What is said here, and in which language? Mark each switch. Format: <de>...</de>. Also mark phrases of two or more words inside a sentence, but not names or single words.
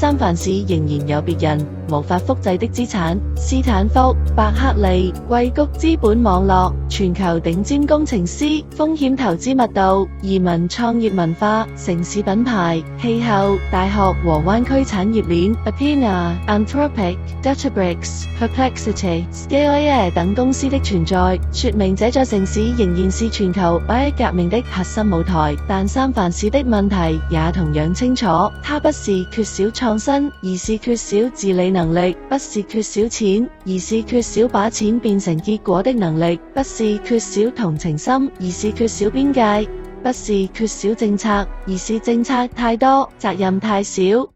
<zh>三藩市仍然有別人無法複製的資產：斯坦福、伯克利、硅谷資本網絡、全球頂尖工程師、風險投資密度、移民創業文化、城市品牌、氣候、大學和灣區產業鏈。Appian、Anthropic、Databricks、Perplexity、Scalea 等公司的存在，說明這座城市仍然是全球 AI 革命的核心舞台。但三藩市的問題也同樣清楚，它不是缺少創新，而是缺少治理能力；不是缺少錢，而是缺少把錢變成結果的能力；不是缺少同情心，而是缺少邊界；不是缺少政策，而是政策太多，責任太少。</zh>